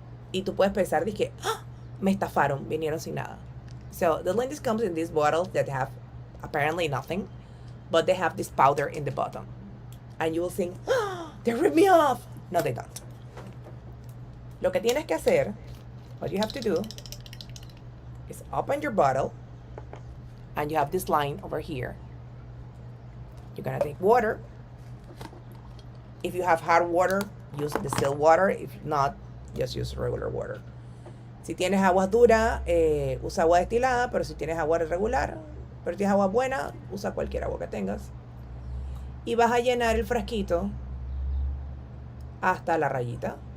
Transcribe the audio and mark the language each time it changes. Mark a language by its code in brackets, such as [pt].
[es] Y tú puedes pensar, dije, ¡ah! Me estafaron, vinieron sin nada. [en] So the Lindys comes in these bottles that have apparently nothing, but they have this powder in the bottom. And you will think, oh, they ripped me off. No, they don't. [es] Lo que tienes que hacer, [en] what you have to do, is open your bottle, and you have this line over here. You're gonna take water. If you have hot water, use distilled water. If not, just use regular water. [es] Si tienes agua dura, usa agua destilada, pero si tienes agua regular, pero si tienes agua buena, usa cualquier agua que tengas. Y vas a llenar el frasquito hasta la rayita.